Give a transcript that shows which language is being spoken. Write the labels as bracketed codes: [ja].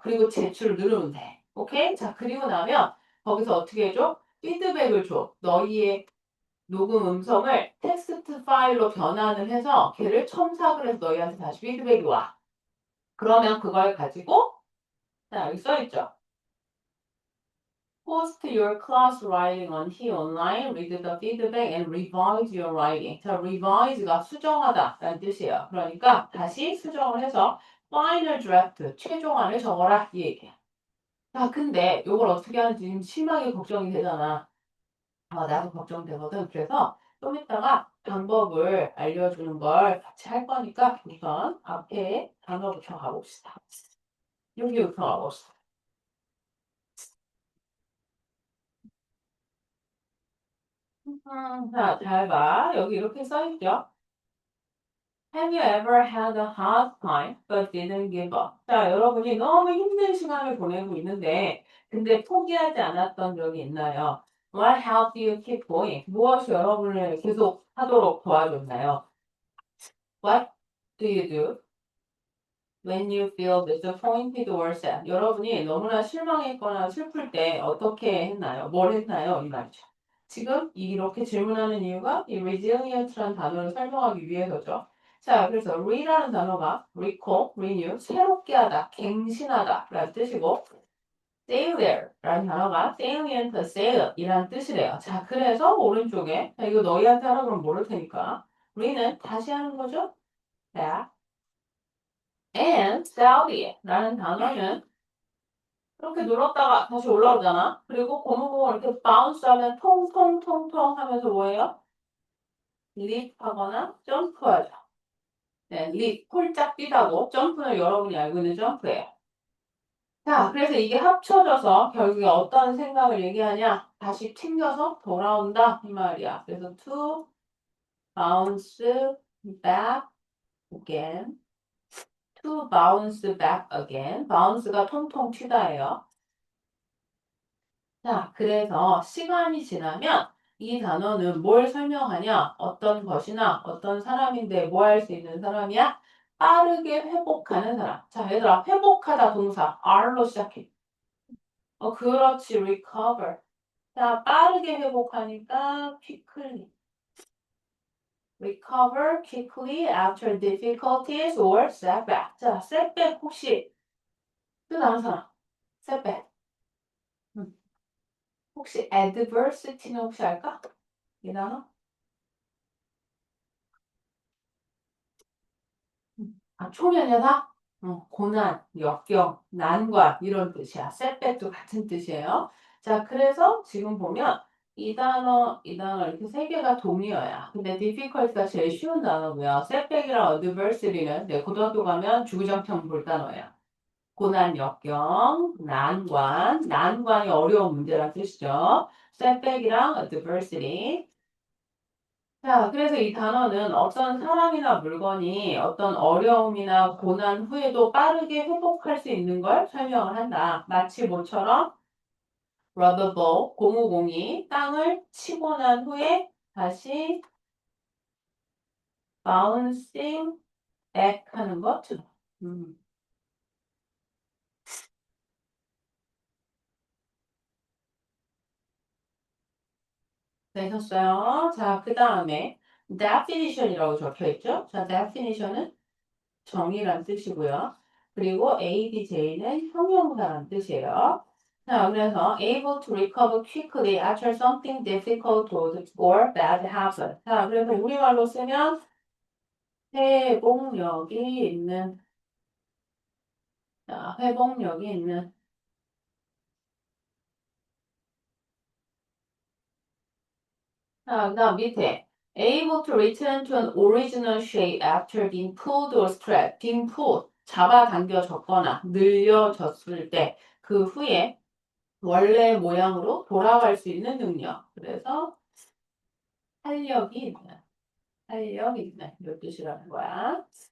[ko] 그리고 제출을 누르면 돼. 오케이? 자, 그리고 나면 거기서 어떻게 해줘? 피드백을 줘. 너희의 녹음 음성을 텍스트 파일로 변환을 해서 걔를 첨삭을 해서 너희한테 다시 피드백이 와. 그러면 그걸 가지고 자, 여기 써있죠. [en] Post your class writing on T online, read the feedback and revise your writing. [ko] 자, revise가 수정하다 라는 뜻이에요. 그러니까 다시 수정을 해서 final draft, 최종안을 적어라 이 얘기야. 자, 근데 이걸 어떻게 하는지 지금 심하게 걱정이 되잖아. 나도 걱정되거든. 그래서 좀 이따가 방법을 알려주는 걸 같이 할 거니까 우선 앞에 단어부터 가봅시다. 여기부터 가봅시다. 자, 잘 봐. 여기 이렇게 써있죠? [en] Have you ever had a hard time but didn't give up? [ko] 자, 여러분이 너무 힘든 시간을 보내고 있는데 근데 포기하지 않았던 적이 있나요? [en] What helped you keep going? [ko] 무엇이 여러분을 계속 하도록 도와줬나요? [en] What do you do when you feel disappointed or sad? [ko] 여러분이 너무나 실망했거나 슬플 때 어떻게 했나요? 뭘 했나요? 이 말이죠. 지금 이렇게 질문하는 이유가 이 resilient라는 단어를 설명하기 위해서죠. 자, 그래서 re라는 단어가 recall, renew, 새롭게 하다, 갱신하다 라는 뜻이고 sailor라는 단어가 salient, sail 이라는 뜻이래요. 자, 그래서 오른쪽에 자, 이거 너희한테 하라 그러면 모를 테니까 re는 다시 하는 거죠. back and Saudi라는 단어는 이렇게 눌렀다가 다시 올라오잖아. 그리고 고무공을 이렇게 바운스 하면 통통통통 하면서 뭐예요? 립하거나 점프하죠. 네, 립, 폴짝 뛰다고 점프는 여러분이 알고 있는 점프예요. 자, 그래서 이게 합쳐져서 결국에 어떤 생각을 얘기하냐? 다시 튕겨서 돌아온다 이 말이야. 그래서 [en] to bounce back again, to bounce back again. [ko] bounce가 통통 튀다예요. 자, 그래서 시간이 지나면 이 단어는 뭘 설명하냐? 어떤 것이나 어떤 사람인데 뭐 할 수 있는 사람이야? 빠르게 회복하는 사람. 자, 얘들아, 회복하다 동사 R로 시작해. 그렇지, recover. 자, 빠르게 회복하니까 quickly. [en] recover quickly after difficulties or setback. [ko] 자, setback 혹시 뜻아는 사람? setback. 음. 혹시 adversity는 혹시 알까? 이 단어? 초면에다 고난, 역경, 난관 이런 뜻이야. setback도 같은 뜻이에요. 자, 그래서 지금 보면 이 단어 이렇게 세 개가 동의어야. 근데 difficult가 제일 쉬운 단어고요. setback이랑 adversity는 내 고등학교 가면 주구장창 볼 단어야. 고난, 역경, 난관, 난관이 어려운 문제란 뜻이죠. setback이랑 adversity. 자, 그래서 이 단어는 어떤 사람이나 물건이 어떤 어려움이나 고난 후에도 빠르게 회복할 수 있는 걸 설명을 한다. 마치 뭐처럼 rubber 고무공이 땅을 치고 난 후에 다시 [en] bouncing back [ko] 하는 것처럼. 음, 되셨어요? 자, 그 다음에 definition이라고 적혀 있죠? 자, definition은 정의란 뜻이고요. 그리고 ADJ는 형용사란 뜻이에요. 자, 그래서 [en] able to recover quickly after something difficult or bad happens. [ko] 자, 그래서 우리말로 쓰면 회복력이 있는, 자, 회복력이 있는. 자, 그다음 밑에 [en] able to return to an original shape after being pulled or strapped. being pulled, [ko] 잡아당겨졌거나 늘려졌을 때 그 후에 원래 모양으로 돌아갈 수 있는 능력. 그래서 활력이 있는, 활력이 있는 이 뜻이라는 거야.